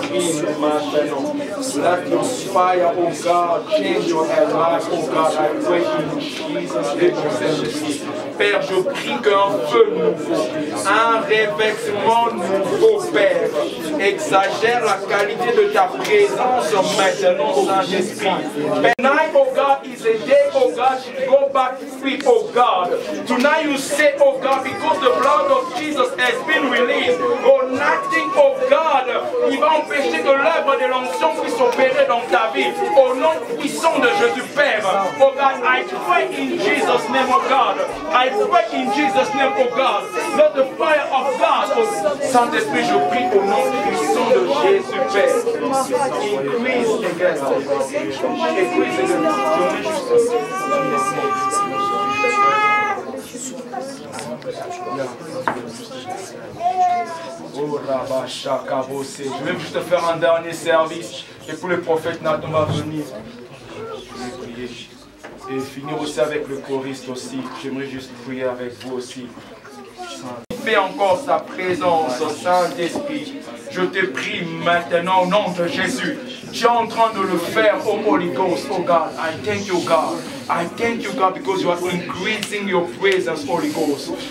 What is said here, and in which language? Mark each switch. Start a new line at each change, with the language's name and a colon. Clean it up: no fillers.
English: Let your fire, oh God, change your life, oh God, I pray in Jesus' name.
French: Père, je prie qu'un feu nouveau, un revêtement nouveau, Père, exagère la qualité de ta présence maintenant, Saint-Esprit.
English: Tonight, oh God, is a day, oh God, to go back free, oh God. Tonight you say, oh God, because the blood of Jesus has been released, oh nothing, oh God,
French: il va empêcher que l'œuvre de l'onction puisse opérer dans ta vie. Au nom puissant de Jésus, Père,
English: oh God, I pray in Jesus' name, oh God. I pray in Jesus' name, oh God. Let the fire of God, oh
French: Saint-Esprit, je prie au nom puissant de Jésus, Père.
English: Increase again. Increase again.
French: Je vais juste faire un dernier service. Et pour le prophète Nathan va venir. Je vais prier. Et finir aussi avec le choriste aussi. J'aimerais juste prier avec vous aussi. Fais encore sa présence, Saint-Esprit. Je te prie maintenant au nom de Jésus. Tu es en train de le faire,
English: oh Holy Ghost, oh God. I thank you, God. I thank you, God, because you are increasing your presence, Holy Ghost.